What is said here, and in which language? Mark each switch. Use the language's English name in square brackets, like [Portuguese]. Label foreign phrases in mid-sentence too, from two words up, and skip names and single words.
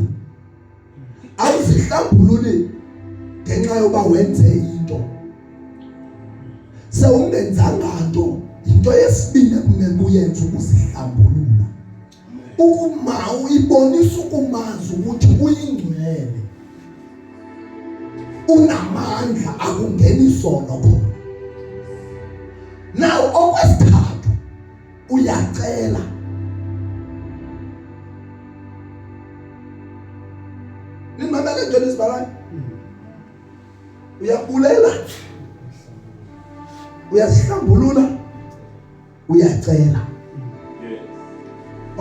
[Xhosa] Awuzihlambululi ngenxa yoba wenze into sewungenzanga nto. Into yesibili ekumele uyenze ukuzihlambulula. Ukuma uyibonisa ukumazi ukuthi uyingcwele, unamandla, akungeni isono khona. Now okwesithathu uyacela. Nimamele nje lesibhalani. Uyabulela, uyazihlambulula, uyacela.